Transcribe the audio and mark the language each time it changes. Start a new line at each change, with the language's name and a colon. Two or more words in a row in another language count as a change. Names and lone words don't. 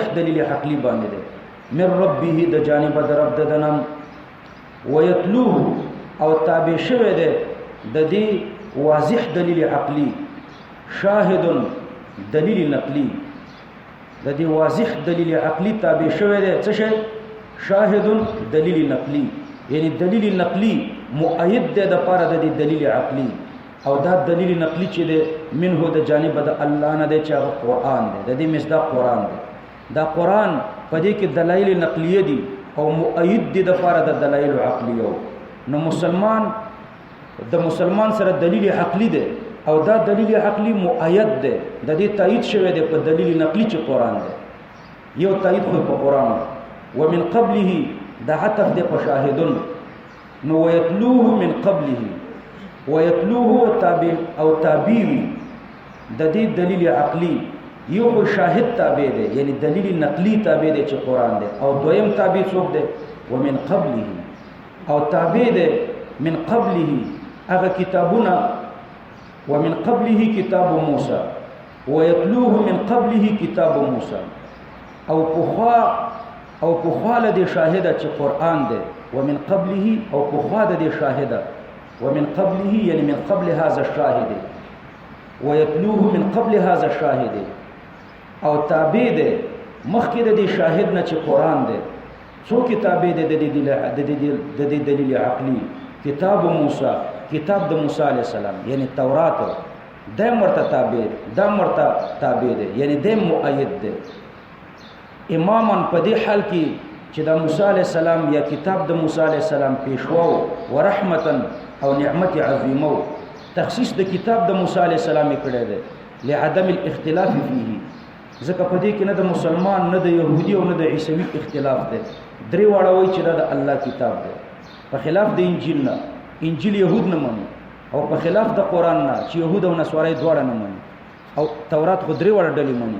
Pashto: دلیل عقلی باندې ده
Arabic: من ربه
Pashto: د جانب د رب ددنم ويتلوه او تابع شوه ده د دې واضح دلیل عقلی شاهد دلیل نقلی د دې واضح دلیل عقلی تابع شوه ده څه شي شاهد دلیل نقلی یعنی دلیل نقلی مؤید ده د پاره د دلیل عقلی او دا دلیل نقلی چې ده منه د جانب د الله نه ده چې قرآن ده د دې مصداق قرآن ده دا قرآن په دې کې دلایل نقلیه دي او مؤید دي د لپاره د دلایل عقلیه. نو مسلمان سره دلیل عقلی ده او دا دلیل عقلی مؤید ده، د دې تایید شوی دی په دلیل نقلی چې قرآن ده. یو تایید خو په قرآن
Arabic: ومن قبله
Pashto: دا عطف ده په شاهدون. نو
Arabic: ويتلوه من قبله، ويتلوه
Pashto: تابع او تابعی د دې دلیل عقلی. یو خو شاهد تابع ده یعنی دلیل نقلی تابع ده چې قرآن ده، او دویم تابع څوک ده؟
Arabic: ومن قبله،
Pashto: او تابع ده
Arabic: من قبله
Pashto: هغه کتابونه.
Arabic: ومن قبله کتاب موسی ويتلوه من قبله کتاب موسی.
Pashto: او پخوا له دې شاهده چې قرآن ده،
Arabic: ومن قبله
Pashto: او پخوا د دې شاهده،
Arabic: ومن قبله
Pashto: یعنی
Arabic: من قبل هذا الشاهد، ويتلوه من قبل هذا الشاهد.
Pashto: او تابع ده مخکې د دې شاهد نه چې قرآن ده. څو کتابه ده د دې دلیل عقلی؟ کتاب موسی، کتاب د موسی
Arabic: علیہ السلام
Pashto: یعنی تورات، د مرته تابع، د مرته تابع ده یعنی د مؤید ده. امامن په دې حال کې چې د موسی
Arabic: علیہ السلام
Pashto: یا کتاب د موسی
Arabic: علیہ السلام
Pashto: پیشوا او رحمتا او نعمت عظیمه، تخصیص د کتاب د موسی
Arabic: علیہ السلام
Pashto: کړه ده
Arabic: لعدم الاختلاف فيه.
Pashto: ځکه په دې کې نه د مسلمان نه د يهودي او نه د عیسوي اختلاف ده. درې واړه وایي چې دا د الله کتاب ده، په خلاف د انجیل نه. انجیل يهود نه مني، او په خلاف د قرآن نه چې يهود او نصارای دواړه نه مني، او تورات خو درې واړه ډلې مني.